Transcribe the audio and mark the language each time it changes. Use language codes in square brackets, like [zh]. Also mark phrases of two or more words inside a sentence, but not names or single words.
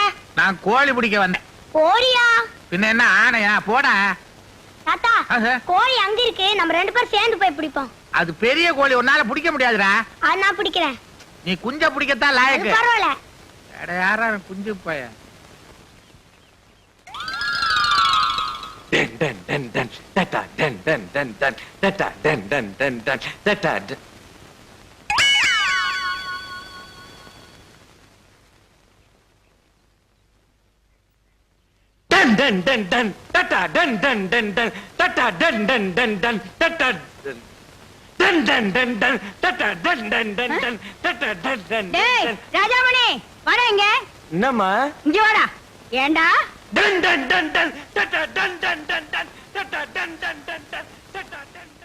[ta] நான் கோழி பிடிக்க வந்தேன். கோழியா? பின்ன என்ன ஆனையா? போடா. தாத்தா கோழி அங்க இருக்கு, நம்ம ரெண்டு பேரும் சேர்ந்து போய் பிடிப்போம். அது பெரிய கோழி, உன்னால பிடிக்க முடியாதுடா. அது நான் பிடிக்கிறேன். நீ குஞ்ச பிடிக்கத்தான் லாயக்கு. பரவாயில்ல. யாரா குஞ்சு பைய? Den den den den data den den den den data den den den den data den den den den data den den den den data den den den den data den den den den data den den den den data den den டேய் ராஜாமணி வாடா இங்க. என்னம்மா? இங்க வாடா. ஏண்டா? Den den den den data den den den den data den den den den data den den